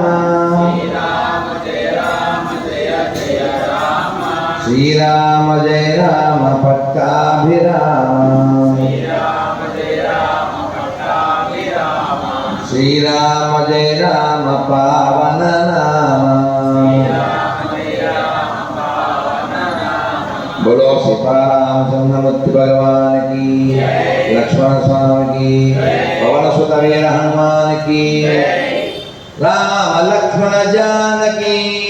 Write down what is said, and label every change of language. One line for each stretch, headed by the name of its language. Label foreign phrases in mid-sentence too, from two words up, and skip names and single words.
Telugu: శ్రీరామ జయ రామ జయ జయ రామ శ్రీరామ జయ రామ పట్టాభిరామ శ్రీరామ జయ రామ పట్టాభిరామ శ్రీరామ జయ రామ పావన నామ
Hindi: बोलो सीताराम चंद्रमूर्ति भगवान की लक्ष्मण स्वामी की पवन सुत वीर हनुमान की राम लक्ष्मण जानकी